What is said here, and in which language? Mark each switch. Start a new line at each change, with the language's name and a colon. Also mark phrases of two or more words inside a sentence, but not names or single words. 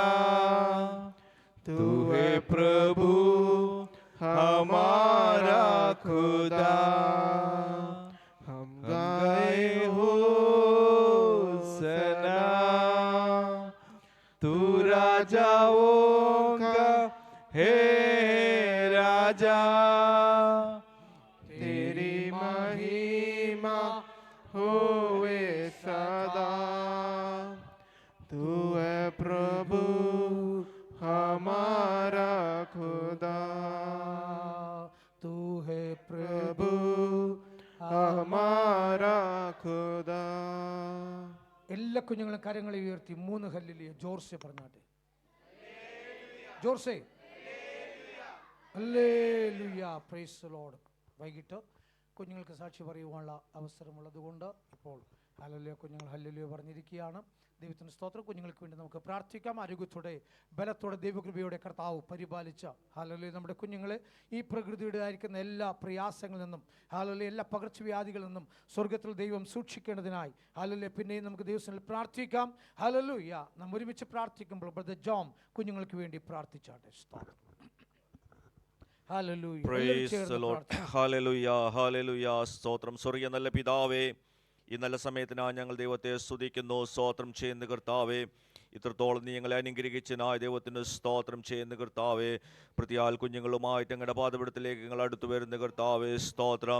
Hindi: तू है प्रभु हमारा खुदा, हम गाए हो सना, तू राजाओं का है राजा, तेरी महिमा होवे सदा। तू है प्रभु हमारा खुदा, तू है प्रभु हमारा खुदा।
Malayalam: എല്ലാ കുഞ്ഞുങ്ങളും കരങ്ങളെ ഉയർത്തി 3 ഹല്ലേലൂയ ജോർസെ പറഞ്ഞാട്ടെ. ജോർസെ ഹല്ലേലൂയ,
English: praise the Lord.
Malayalam: വൈകിട്ട് കുഞ്ഞുങ്ങൾക്ക് സാക്ഷി പറയുവാനുള്ള അവസരമുള്ളതുകൊണ്ട് ഇപ്പോൾ ഹല്ലേലൂയ കുഞ്ഞുങ്ങൾ ഹല്ലേലൂയ പറഞ്ഞിരിക്കുകയാണ്. ദൈവത്തിൻ്റെ സ്തോത്രം. കുഞ്ഞുങ്ങൾക്ക് വേണ്ടി നമുക്ക് പ്രാർത്ഥിക്കാം. ആരോഗ്യത്തോടെ ബലത്തോടെ ദൈവകൃപയോടെ കർത്താവ് പരിപാലിച്ച ഹല്ലേലൂയ നമ്മുടെ കുഞ്ഞുങ്ങളെ ഈ പ്രകൃതിയുടെ ആയിരിക്കുന്ന എല്ലാ പ്രയാസങ്ങളിൽ നിന്നും ഹല്ലേലൂയ എല്ലാ പകർച്ചവ്യാധികളിൽ നിന്നും സ്വർഗത്തിൽ ദൈവം സൂക്ഷിക്കേണ്ടതിനായി ഹല്ലേലൂയ പിന്നെയും നമുക്ക് ദൈവത്തിൽ പ്രാർത്ഥിക്കാം. ഹല്ലേലൂയ. നാം ഒരുമിച്ച് പ്രാർത്ഥിക്കുമ്പോൾ ബ്രദർ ജോം കുഞ്ഞുങ്ങൾക്ക് വേണ്ടി പ്രാർത്ഥിച്ചാട്ടെ. സ്തോത്രം. ഹല്ലേലൂയ.
English: Praise the Lord. Hallelujah, hallelujah.
Malayalam: സ്തോത്രം. സ്വർഗ്ഗീയ നല്ല പിതാവേ, ഈ നല്ല സമയത്തിനായി ഞങ്ങൾ ദൈവത്തെ സ്തുതിക്കുന്നു, സ്തോത്രം ചെയ്യുന്ന കർത്താവേ. ഇത്രത്തോളം നീ ഞങ്ങളെ അനുഗ്രഹിച്ചനായ ദൈവത്തിന് സ്തോത്രം ചെയ്യുന്ന കർത്താവേ. പ്രതിയാൽ കുഞ്ഞുങ്ങളുമായിട്ട് ഞങ്ങളുടെ പാതപിടത്തിലേക്ക് ഞങ്ങൾ അടുത്തു വരുന്ന കർത്താവേ സ്തോത്രം.